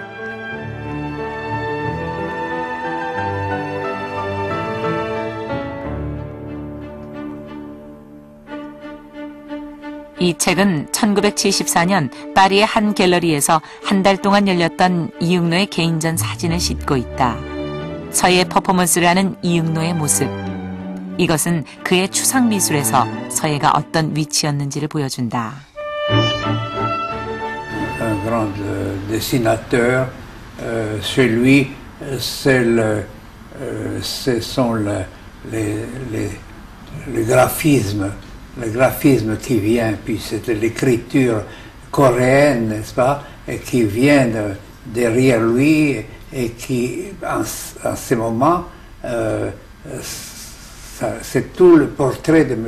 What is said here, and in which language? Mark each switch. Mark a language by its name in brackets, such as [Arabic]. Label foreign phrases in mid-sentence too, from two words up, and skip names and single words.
[Korean] 이 책은 1974년 파리의 한 갤러리에서 한 달 동안 열렸던 이응로의 개인전 사진을 싣고 있다. 서예의 퍼포먼스를 하는 이응로의 모습. 이것은 그의 추상 미술에서 서예가 어떤 위치였는지를 보여준다. [French] Un grand dessinateur, chez lui, ce sont les graphismes. Le graphisme qui vient, puis c'est l'écriture coréenne, n'est-ce pas, et qui vient derrière lui et qui, en ce moment, c'est tout le portrait de M.